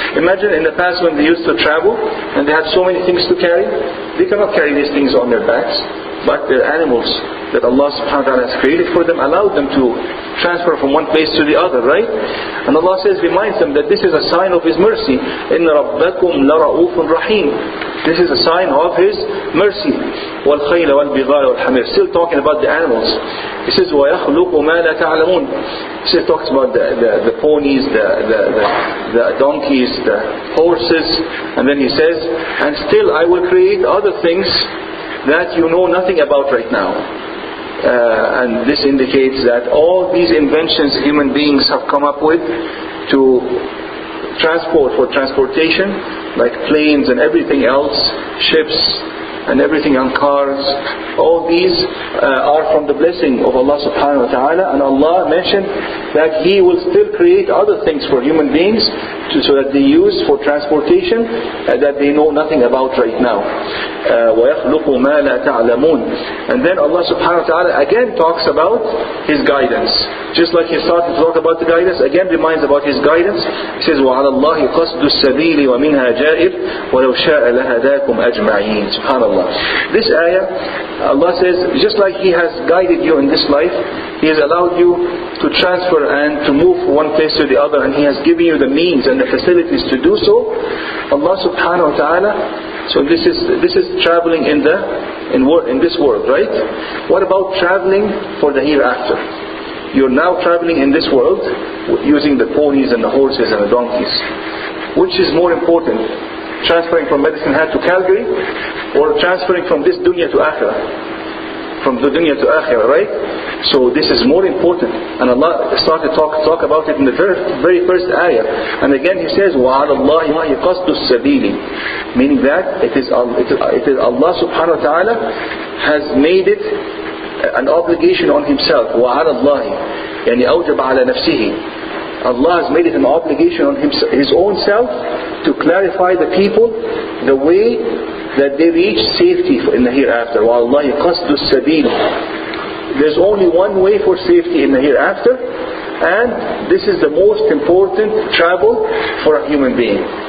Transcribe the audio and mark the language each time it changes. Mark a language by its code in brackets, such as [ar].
[en] Imagine in the past when they used to travel and they had so many things to carry, they cannot carry these things on their backs, but their animals that Allah subhanahu wa ta'ala has created for them allowed them to transfer from one place to the other, right? And Allah says, reminds them that this is a sign of His mercy. [ar] إِنَّ رَبَّكُمْ لَرَؤُوفٌ رَحِيمٌ. [en] This is a sign of His mercy. [ar] وَالْخَيْلَ وَالْبِغَالَ وَالْحَمِيرَ. [en] Still talking about the animals. He says, [ar] وَيَخْلُقُ مَا لَا تَعْلَمُونَ. [en] He still talks about the ponies, the donkeys, the horses. And then He says, and still I will create other things that you know nothing about right now. And this indicates that all these inventions human beings have come up with to transport, for transportation, like planes and everything else, ships and everything on cars, all these are from the blessing of Allah subhanahu wa ta'ala. And Allah mentioned that He will still create other things for human beings so that they use for transportation that they know nothing about right now. [ar] وَيَخْلُقُ مَا لَا تَعْلَمُونَ. [en] And then Allah subhanahu wa ta'ala again talks about His guidance. Just like He started to talk about the guidance, again reminds about His guidance. He says, [ar] وَعَلَى اللَّهِ قَصْدُ السَّبِيلِ وَمِنْهَا جَائِرٌ وَلَوْ شَاءَ لَهَدَاكُمْ أَجْمَعِينَ. [en] SubhanAllah. This ayah, Allah says, just like He has guided you in this life, He has allowed you to transfer and to move from one place to the other, and He has given you the means and the facilities to do so. Allah subhanahu wa ta'ala, so this is traveling in this world, right? What about traveling for the hereafter? You're now traveling in this world using the ponies and the horses and the donkeys. Which is more important? Transferring from Medicine Hat to Calgary, or transferring from this dunya to akhirah? From the dunya to akhirah, right? So this is more important. And Allah started to talk about it in the very first ayah. And again He says, [ar] وَعَلَى اللَّهِ قَصْدُ السَّبِيلِ. [en] Meaning that it is Allah subhanahu wa ta'ala has made it an obligation on Himself. [ar] وَعَلَى اللَّهِ يعني أوجب على نفسه. [en] Allah has made it an obligation on His own self to clarify the people the way that they reach safety in the hereafter. [ar] وَاللَّهِ قَصْدُ السَّبِيلِ. [en] There's only one way for safety in the hereafter, and this is the most important travel for a human being.